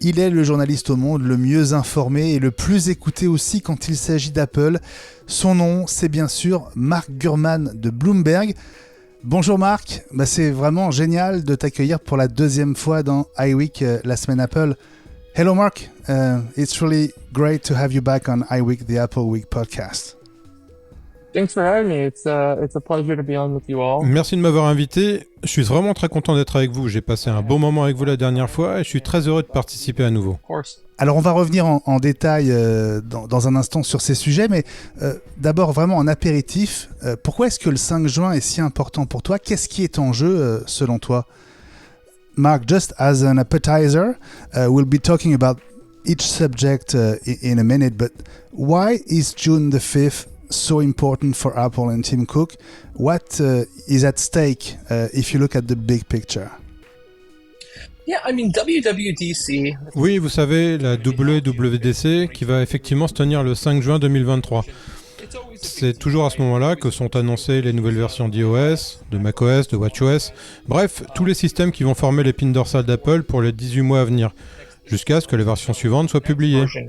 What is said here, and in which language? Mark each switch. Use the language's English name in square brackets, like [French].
[French] Il est le journaliste au monde le mieux informé et le plus écouté aussi quand il s'agit d'Apple. Son nom, c'est bien sûr Mark Gurman de Bloomberg. Bonjour Mark, c'est vraiment génial de t'accueillir pour la 2e fois dans iWeek, la semaine Apple. [English] Hello Mark, it's really great to have you back on iWeek, the Apple Week podcast. Thanks for having me. It's a pleasure to be on with you all. [French] Merci de m'avoir invité. Je suis vraiment très content d'être avec vous. J'ai passé un bon moment avec vous la dernière fois et je suis très heureux de participer à nouveau. [English] Of course. [French] Alors on va revenir en détail dans un instant sur ces sujets, mais d'abord vraiment en apéritif, pourquoi est-ce que le 5 juin est si important pour toi ? Qu'est-ce qui est en jeu selon toi ? [English] Mark, just as an appetizer, we'll be talking about each subject in a minute, but why is June the 5th so important for Apple and Tim Cook? What is at stake if you look at the big picture? Yeah, I mean, WWDC. [French] Oui, vous savez, la WWDC qui va effectivement se tenir le 5 juin 2023. C'est toujours à ce moment-là que sont annoncées les nouvelles versions d'iOS, de macOS, de watchOS, bref, tous les systèmes qui vont former l'épine dorsale d'Apple pour les 18 mois à venir, jusqu'à ce que les versions suivantes soient publiées.